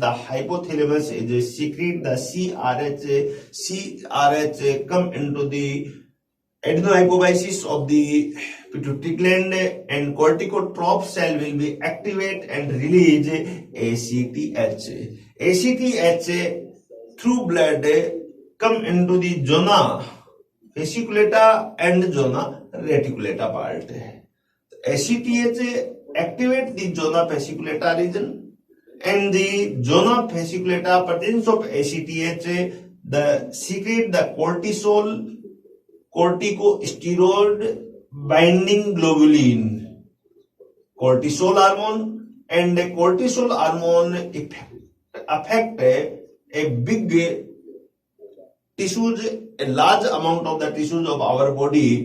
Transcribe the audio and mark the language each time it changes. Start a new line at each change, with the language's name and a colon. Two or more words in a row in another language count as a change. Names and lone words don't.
English: The hypothalamus is secrete the CRH come into the adenohypophysis of the pituitary gland, and corticotroph cell will be activate and release ACTH. ACTH through blood come into the zona fasciculata and zona reticulata part. ACTH activate the zona fasciculata region, and the zona fasciculata presence of ACTH the secrete the corticosteroid binding globulin, cortisol hormone, and the cortisol hormone affect a big tissues, a large amount of the tissues of our body.